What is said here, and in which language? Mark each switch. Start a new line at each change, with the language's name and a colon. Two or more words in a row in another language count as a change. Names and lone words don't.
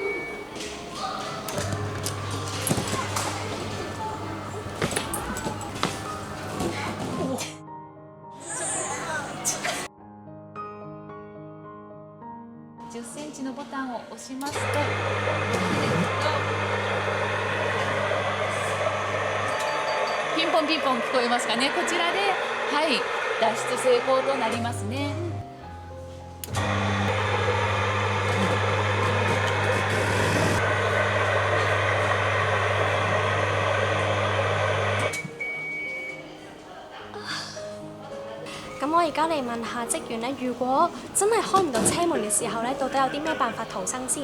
Japanese: 10 センチのボタンを押しますと、ピンポンピンポン聞こえますかね。こちらで、はい、脱出成功となりますね。
Cantonese: 咁我而家嚟問下職員咧，如果真係開唔到車門嘅時候咧，到底有啲咩辦法逃生先？